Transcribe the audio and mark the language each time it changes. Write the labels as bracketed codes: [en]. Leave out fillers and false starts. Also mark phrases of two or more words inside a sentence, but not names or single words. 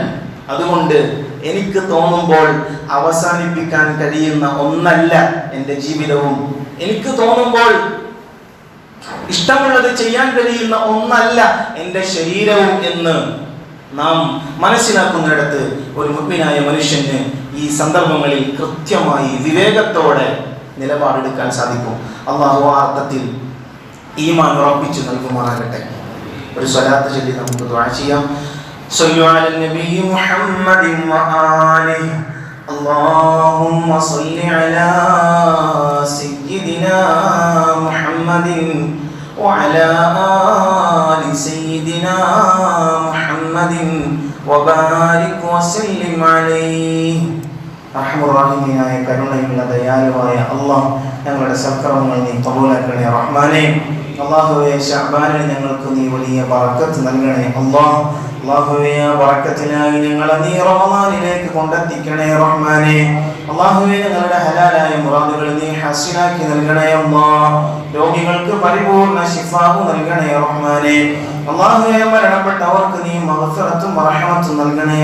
[ml] അതുകൊണ്ട് എനിക്ക് തോന്നുമ്പോൾ അവസാനിപ്പിക്കാൻ കഴിയുന്ന ഒന്നല്ല എൻ്റെ ജീവിതവും, എനിക്ക് തോന്നുമ്പോൾ ഇഷ്ടമുള്ളത് ചെയ്യാൻ കഴിയുന്ന ഒന്നല്ല എൻ്റെ ശരീരവും എന്ന് നാം മനസ്സിലാക്കുന്നിടത്ത് ഒരു മുഅ്മിനായ മനുഷ്യന് ഈ സന്ദർഭങ്ങളിൽ കൃത്യമായി വിവേകത്തോടെ നിലപാടെടുക്കാൻ സാധിക്കും. അല്ലാഹു ആ അർത്ഥത്തിൽ ഈമാൻ ഉറപ്പിച്ചു നൽകുമാറാകട്ടെ. ഒരു സ്വലാത്ത് ചൊല്ലി നമുക്ക് ദുആ ചെയ്യാം. [ar] صلوا على النبي محمد وآله اللهم صل على سيدنا محمد وعلى آل سيدنا محمد وبارك وسلم عليه. [ml] റഹ്മാനായ കരുണയുള്ള ദയാലുവായ അല്ലാഹ്, ഞങ്ങളുടെ സൽക്കർമ്മങ്ങൾ നീ ഖബൂലാക്കണേ റഹ്മാനേ. അല്ലാഹുവേ ശഅബാനിൽ ഞങ്ങൾക്ക് നീ വലിയ ബറക്കത്ത് നൽകണേ അല്ലാഹുവേ ആ ബറക്കത്തിനായി ഞങ്ങളെ നീ റമളാനിലേക്ക് കൊണ്ടെത്തിക്കണേ റഹ്മാനേ അല്ലാഹുവേ ഞങ്ങളുടെ ഹലാലായ മുറാദുകൾ നീ ഹസനാക്കി നൽകണേ രോഗികൾക്ക് പരിപൂർണ്ണ ശിഫാവ് നൽകണേ റഹ്മാനേ അല്ലാഹുവേ മരണപ്പെട്ടവർക്ക് നീ മഗ്ഫിറത്തും റഹ്മത്തും നൽകണേ